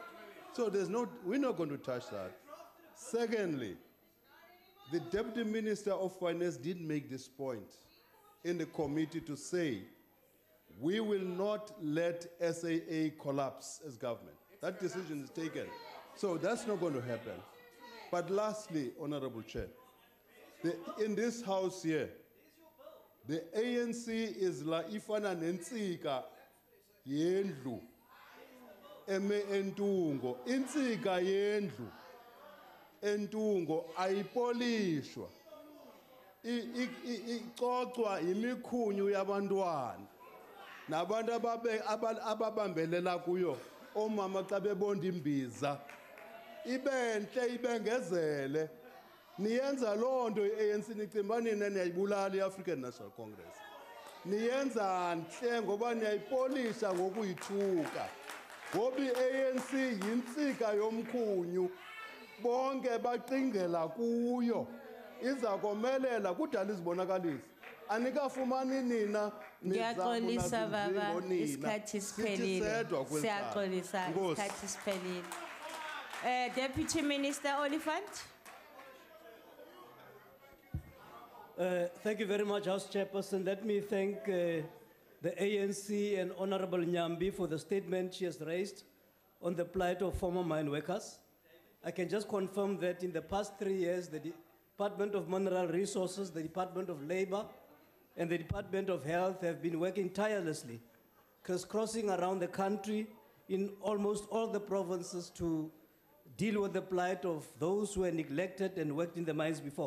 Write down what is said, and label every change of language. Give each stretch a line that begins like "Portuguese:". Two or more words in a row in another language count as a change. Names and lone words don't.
English: So we're not going to touch that. Secondly, the Deputy Minister of Finance did make this point in the committee to say, we will not let SAA collapse as government. That decision is taken. So that's not going to happen. But lastly, Honorable Chair, in this house here, the ANC is
Xhosa: la ifana nensika yendlu eme entungo. Insika yendlu entungo ayipolishwa. Ixoxwa imikhunyu yabantwana. Nabantu ababambelela kuyo omama xa bebonda imbiza ibenhle ibengezele niyenza loo nto i-ANC nicimba nina niyayibulala i-African National Congress niyenza ntle ngoba niyayipolisha ngokuyithuka ngoba i-ANC yintsika yomkhunyu bonke baqingela kuyo iza komelela kudala izibonakalisi anikafumani nina
Zulu: Ngiyaxolisa baba, isikhathi siphelile. Siyaxolisa, isikhathi siphelile.
English: Deputy Minister Oliphant. Thank you very much, House Chairperson. Let me thank the ANC and Honorable Nyambi for the statement she has raised on the plight of former mine workers. I can just confirm that in the past 3 years, the Department of Mineral Resources, the Department of Labor, and the Department of Health have been working tirelessly, crisscrossing around the country in almost all the provinces to deal with the plight of those who were neglected and worked in the mines before.